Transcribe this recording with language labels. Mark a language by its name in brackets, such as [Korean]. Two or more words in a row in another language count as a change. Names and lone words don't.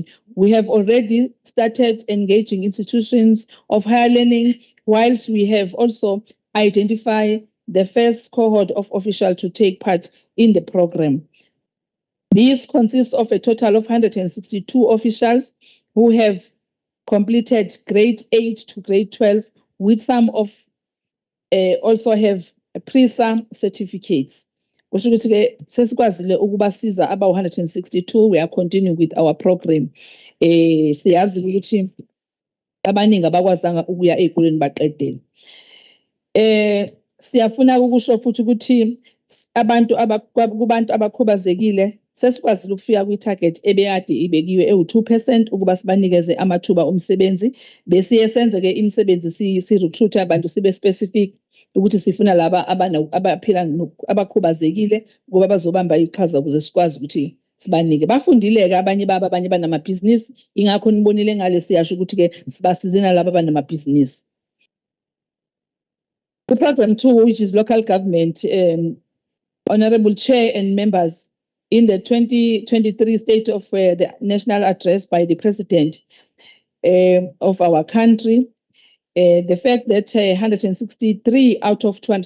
[English] We have already started engaging institutions of higher learning, whilst we have also identified the first cohort of officials to take part in the program. These consist of a total of 162 officials who have completed grade 8 to grade 12, with some of also have PRISA certificates. [Zulu] Sesikwazile ukubasiza about 162. [English] We are continuing with our program. [Zulu] Siyazi ukuthi abaningi abakwazanga ukuya ezikoleni baqedele. Siyafuna ukusho futhi ukuthi kubantu abakhubazekile sesikwazile ukufika kwi-target ebekade ibekiwe ewu-2% ukuba sibanikeze amathuba omsebenzi. Besiye senze ke imisebenzi si-recruit abantu sibe specific ukuthi sifuna laba abaphila abakhubazekile ukuba bazobamba iqhaza ukuze sikwazi ukuthi sibanike. Bafundile-ke abanye babo, abanye banamabhizinisi, ingakho nibonile ngale siyasho ukuthi-ke sibasize nalabo abanamabhizinisi. [English] The program 2, which is local government, Honorable Chair and members, in the 2023 State of the National Address by the President of our country, the fact that 163 out of